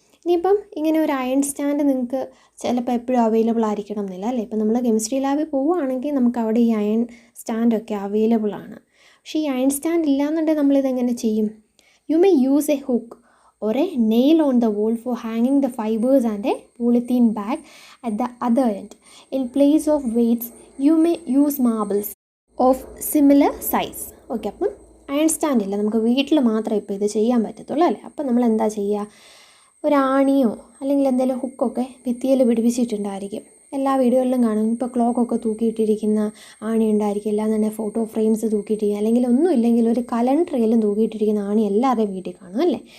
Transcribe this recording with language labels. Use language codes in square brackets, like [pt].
[ml] ഇനിയിപ്പം ഇങ്ങനെ ഒരു അയൺ സ്റ്റാൻഡ് നിങ്ങൾക്ക് ചിലപ്പോൾ എപ്പോഴും അവൈലബിൾ ആയിരിക്കണം എന്നില്ല, അല്ലേ? ഇപ്പം നമ്മൾ കെമിസ്ട്രി ലാബിൽ പോവുകയാണെങ്കിൽ നമുക്ക് അവിടെ ഈ അയൺ സ്റ്റാൻഡൊക്കെ അവൈലബിൾ ആണ്. പക്ഷേ ഈ അയൺ സ്റ്റാൻഡ് ഇല്ലയെന്നുണ്ടെങ്കിൽ നമ്മളിതെങ്ങനെ ചെയ്യും? [en] You may use a hook or a nail on the wall for hanging the fibers and a polythene bag at the other end. In place of weights, you may use marbles of similar size. [ml] Okay, അപ്പം iron stand ഇല്ല, നമുക്ക് വീട്ടിൽ മാത്രമേ ഇപ്പോൾ ഇത് ചെയ്യാൻ പറ്റത്തുള്ളൂ, അല്ലേ? അപ്പം നമ്മൾ എന്താ ചെയ്യുക? ഒരാണിയോ അല്ലെങ്കിൽ എന്തെങ്കിലും ഹുക്കൊക്കെ ഭിത്തിയിൽ പിടിപ്പിച്ചിട്ടുണ്ടായിരിക്കും. എല്ലാ വീടുകളിലും കാണും. ഇപ്പോൾ ക്ലോക്കൊക്കെ തൂക്കിയിട്ടിരിക്കുന്ന ആണി ഉണ്ടായിരിക്കും, അല്ലാന്നുണ്ടെങ്കിൽ ഫോട്ടോ ഫ്രെയിംസ് തൂക്കിയിട്ടിരിക്കുക, അല്ലെങ്കിൽ ഒന്നും ഇല്ലെങ്കിൽ ഒരു കലണ്ടറിലും തൂക്കിയിട്ടിരിക്കുന്ന ആണി എല്ലാവരുടെയും വീട്ടിൽ കാണും അല്ലേ.